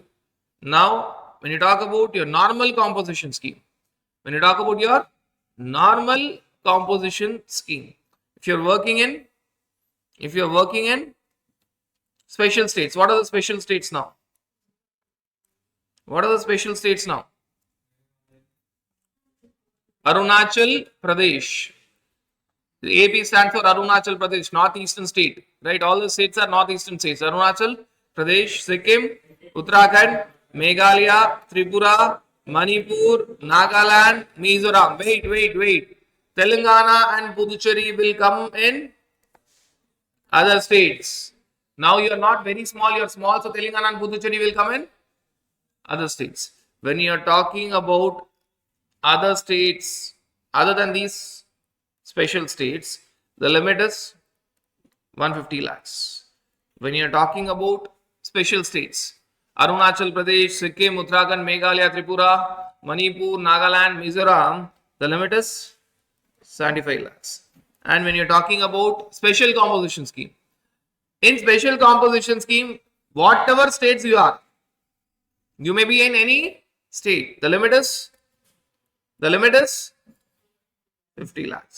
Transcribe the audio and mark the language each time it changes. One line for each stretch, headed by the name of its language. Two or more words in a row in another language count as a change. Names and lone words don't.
English: Now, when you talk about your normal composition scheme, if you're working in special states, what are the special states now? Arunachal Pradesh. The AP stands for Arunachal Pradesh, northeastern state, right? All the states are northeastern states. Arunachal Pradesh, Sikkim, Uttarakhand, Meghalaya, Tripura, Manipur, Nagaland, Mizoram. Wait. Telangana and Puducherry will come in other states. Now you are not very small, you are small, so Telangana and Puducherry will come in other states. When you are talking about other states, other than these special states, the limit is 150 lakhs. When you are talking about special states, Arunachal Pradesh, Sikkim, Uttarakhand, Meghalaya, Tripura, Manipur, Nagaland, Mizoram, the limit is 75 lakhs. And when you're talking about special composition scheme, in special composition scheme, whatever states you are, you may be in any state, the limit is The limit is 50 lakhs.